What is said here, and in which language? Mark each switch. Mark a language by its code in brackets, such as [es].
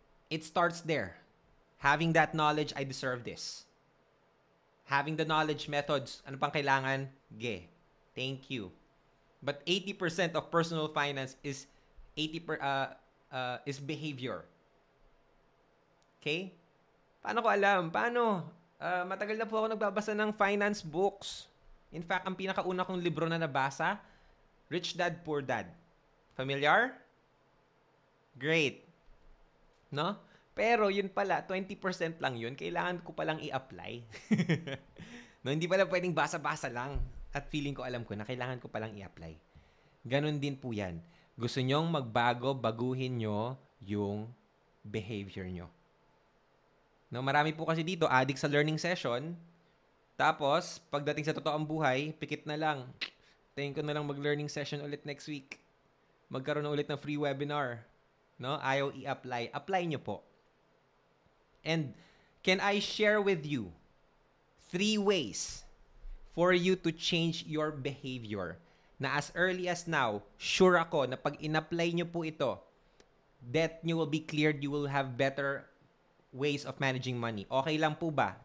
[en] It starts there. Having that knowledge, I deserve this. Having the knowledge, methods, ano pang kailangan? Thank you. But 80% of personal finance is is behavior. [tl] Okay? Paano ko alam? Paano? Matagal na po ako nagbabasa ng finance books. In fact, ang pinakauna kong libro na nabasa, Rich Dad, Poor Dad. Familiar? Great. No? Pero yun pala, 20% lang yun. Kailangan ko palang i-apply. No, hindi pala pwedeng basa-basa lang. At feeling ko alam ko na kailangan ko palang i-apply. Ganon din po yan. Gusto nyong magbago, baguhin nyo yung behavior nyo. No, marami po kasi dito, addict sa learning session. Tapos, pagdating sa totoong buhay, pikit na lang. Tingin ko na lang mag-learning session ulit next week. Magkaroon na ulit ng free webinar. No? Ayaw i-apply. Apply nyo po. [en] And can I share with you 3 ways for you to change your behavior na as early as now, sure ako na pag in-apply nyo po ito, debt nyo will be cleared, you will have better ways of managing money. Okay lang po ba?